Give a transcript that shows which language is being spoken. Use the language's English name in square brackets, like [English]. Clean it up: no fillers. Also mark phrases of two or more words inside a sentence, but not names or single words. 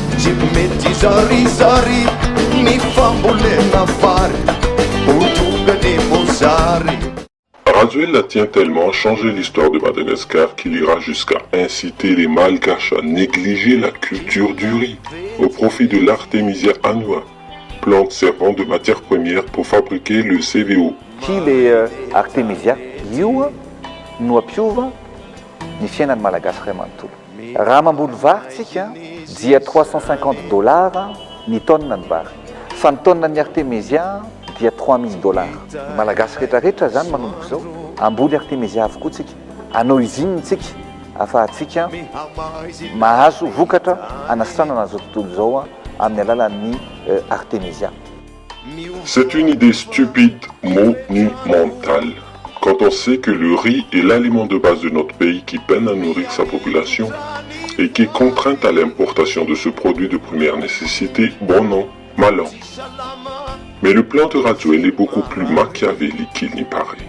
[French] Razuel la tient tellement à changer l'histoire de Madagascar qu'il ira jusqu'à inciter les Malgaches à négliger la culture du riz au profit de l'Artemisia annua, plante servant de matière première pour fabriquer le CVO. [Malagasy] Kile Artemisia io no ampiova ny fiainan'ny malagasy iray manontolo. Raha mamboly vary tsika dia $350 ny tonne ny vary. Fa ny tonne ny Artemisia dia $3000. Ny malagasy rehetrarehetra zany manomboka zao amboly Artemisia avokoa tsika. Anao izy iny tsika afahatsika mahazo vokatra anasitranana zao tontolo zao amin'ny alalan'ny Artemisia. [French] C'est une idée stupide, monumentale, quand on sait que le riz est l'aliment de base de notre pays qui peine à nourrir sa population et qui est contrainte à l'importation de ce produit de première nécessité, bon an, mal an. Mais le plan de Razuel est beaucoup plus machiavélique qu'il n'y paraît.